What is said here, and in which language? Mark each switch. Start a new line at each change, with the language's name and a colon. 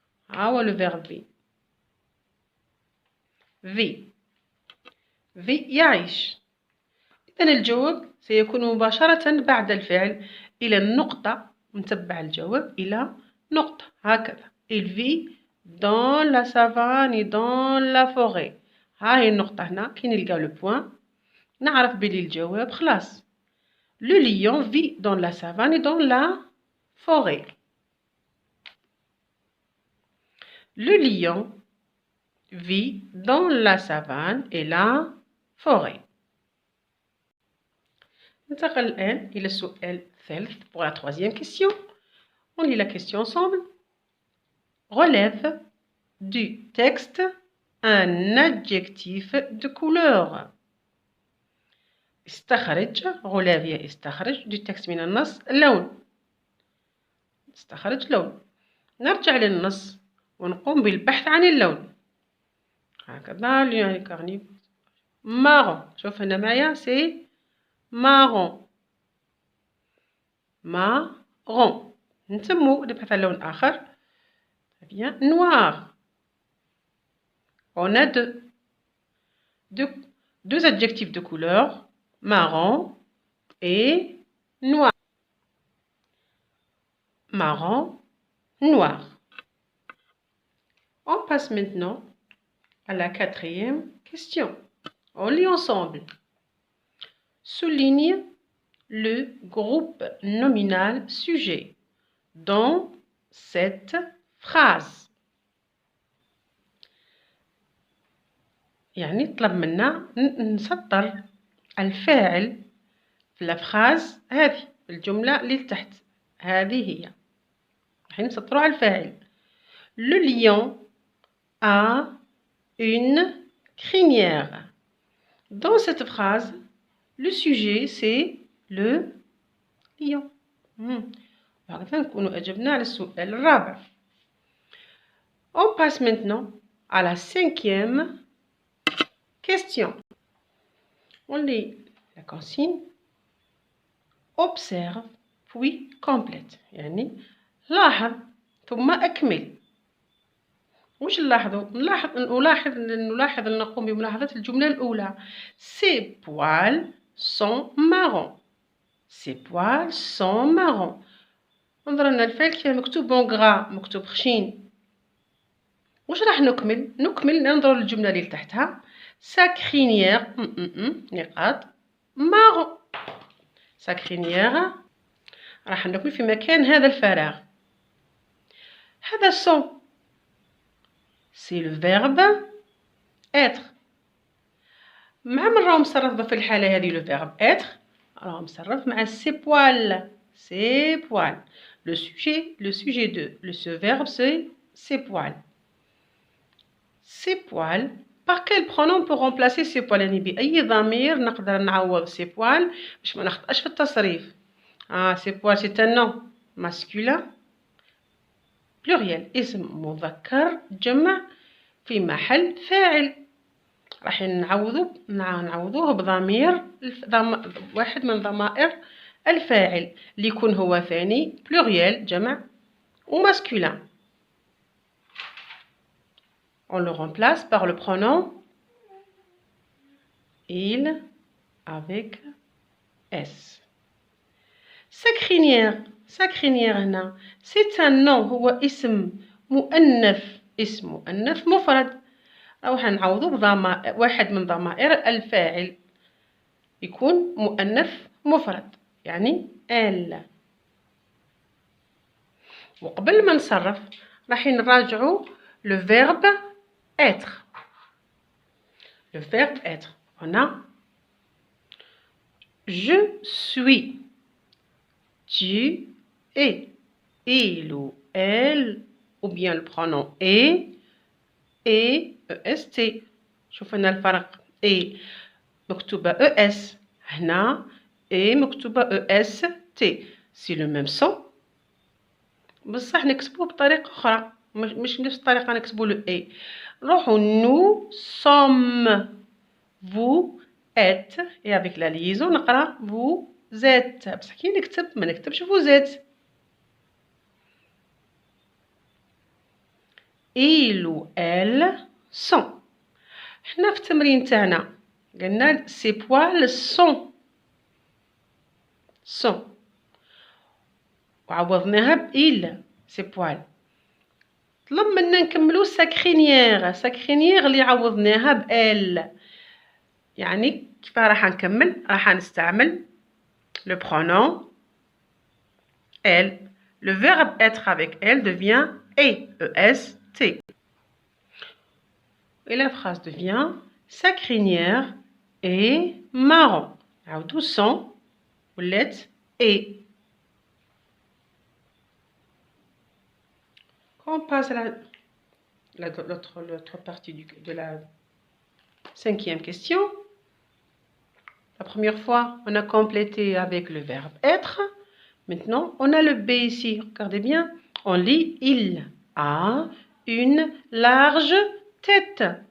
Arabic: هو الفيرب vit. vit يعيش. إذن الجواب سيكون مباشرة بعد الفعل إلى النقطة. نتبع الجواب إلى نقطة هكذا.
French: Il vit dans la savane et dans la forêt.
Arabic: هاي النقطة هنا كي نلقى لو بوان نعرف بلي الجواب خلاص.
French: Le lion vit dans la savane et dans la forêt. Le lion vit dans la savane et la forêt.
Arabic: ننتقل الآن إلى السؤال الثالث
French: pour la troisième question. On lit la question ensemble. Relève du texte un adjectif de couleur.
Arabic: استخرج
French: relève
Arabic: يا استخرج
French: du texte
Arabic: من النص اللون. استخرج لون. نرجع للنص ونقوم بالبحث عن اللون. هكذا يعني كارني مارون. شوف هنا معايا سي مارون. مارون. نتمو نبحث عن لون آخر.
French: Bien, noir. On a deux adjectifs de couleur, marron et noir. Marron, noir. On passe maintenant à la quatrième question. On lit ensemble. Souligne le groupe nominal sujet dans cette phrase.
Arabic: يعني طلب منا نسطر الفاعل في الفراز هذه الجملة اللي تحت هذه هي راح نسطروا على الفاعل.
French: Le lion a une crinière. Dans cette phrase, le sujet c'est le lion.
Arabic: وهكذا نكونوا أجبنا على السؤال الرابع.
French: On passe maintenant à la cinquième question. On lit la consigne. Observe puis complète.
Arabic: يعني لاحظ ثم أكمل. وش نلاحظوا؟ نلاحظ نقوم بملاحظة الجملة الأولى.
French: Ses poils sont marrons. Ses poils sont marrons.
Arabic: انظر أن الفعل كيف مكتوب بون غرا مكتوب خشين. وش راح نكمل؟ ننظر للجملة اللي تحتها.
French: Sa crinière نقاط marron. Sa crinière
Arabic: راح نكمل في مكان هذا الفراغ. هذا
French: son c'est le verbe être.
Arabic: مع من راهو مصرف في الحالة هذه
French: le verbe être
Arabic: راهو مصرف مع
French: ses poils. Ses poils. Le sujet de ce verbe c'est ses poils. Ses poils. Par quel pronom on peut remplacer ses poils؟
Arabic: يعني بأي ضمير نقدر نعوض
French: ses poils
Arabic: باش ما نخطأش في التصريف.
French: ses poils c'est un nom masculin pluriel
Arabic: اسم مذكر جمع في محل فاعل. راح نعوضوه بضمير واحد من ضمائر الفاعل اللي يكون هو ثاني pluriel جمع وmasculin.
French: On le remplace par le pronom il avec S. Sa crinière
Arabic: هنا
French: c'est un nom
Arabic: هو اسم مؤنث اسم مؤنث مفرد. راح نعوضه بضمائر واحد من ضمائر الفاعل يكون مؤنث مفرد يعني elle. وقبل ما نصرف راح نراجعوا
French: le verbe être. Le verbe être. On a je suis, tu es, il ou elle, ou bien le pronom est, est.
Arabic: شوف هنا الفرق est مكتوبة es هنا est مكتوبة est.
French: C'est le même son
Arabic: بصح نكتبوه بطريقة أخرى مش نفس الطريقة نكتبوا له اي. نروحوا
French: nous sommes vous êtes et avec la liaison
Arabic: نقرا
French: vous êtes
Arabic: بصح كي نكتب ما نكتبش
French: vous êtes. il ou elle sont.
Arabic: حنا في التمرين تاعنا قلنا
French: ces poils sont
Arabic: وعوضناها ب
French: il ces poils.
Arabic: طلب منا نكملو ساكرينيير اللي عوضناها بال. يعني كيف راح نكمل؟ راح نستعمل
French: Le pronom elle. Le verbe être avec elle devient est, E-S-T. Et la phrase devient sa crinière est marron.
Arabic: عاودو son ولات est.
French: Quand on passe à l'autre partie de la 5e question, la première fois, on a complété avec le verbe être. Maintenant, on a le B ici. Regardez bien. On lit il a une large tête.